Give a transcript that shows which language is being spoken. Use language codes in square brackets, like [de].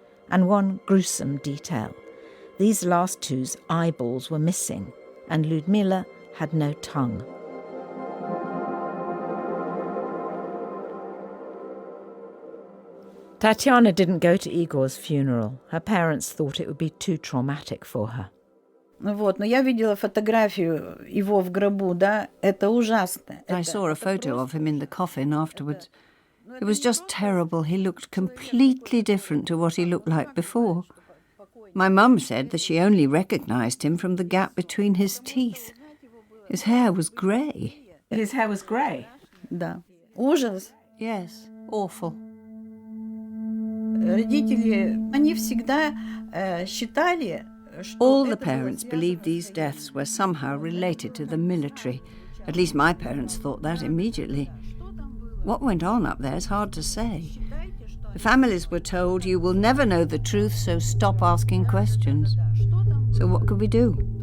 [en] And one gruesome detail: these last 2's eyeballs were missing, and Lyudmila had no tongue. Tatiana didn't go to Igor's funeral. Her parents thought it would be too traumatic for her. [ru] Вот, но я видела фотографию его в гробу, да, это ужасно. [en] I saw a photo of him in the coffin afterwards. It was just terrible. He looked completely different to what he looked like before. My mum said that she only recognised him from the gap between his teeth. His hair was grey. His hair was grey? [ru] Да. Ужас. [en] Yes, awful. [ru] Родители, они всегда считали, [en] all the parents believed these deaths were somehow related to the military. At least my parents thought that immediately. What went on up there is hard to say. The families were told, you will never know the truth, so stop asking questions. So what could we do?